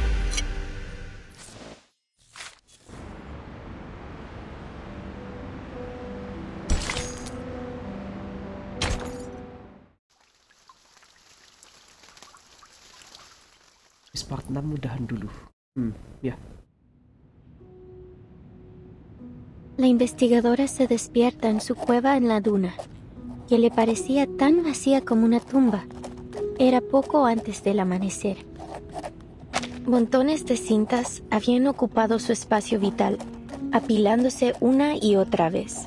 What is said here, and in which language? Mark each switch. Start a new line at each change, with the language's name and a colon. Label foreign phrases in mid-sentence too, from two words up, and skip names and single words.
Indonesian: Part 6 mudahan dulu. Ya.
Spanish: La investigadora se despierta en su cueva en la duna, que le parecía tan vacía como una tumba. Era poco antes del amanecer. Montones de cintas habían ocupado su espacio vital, apilándose una y otra vez.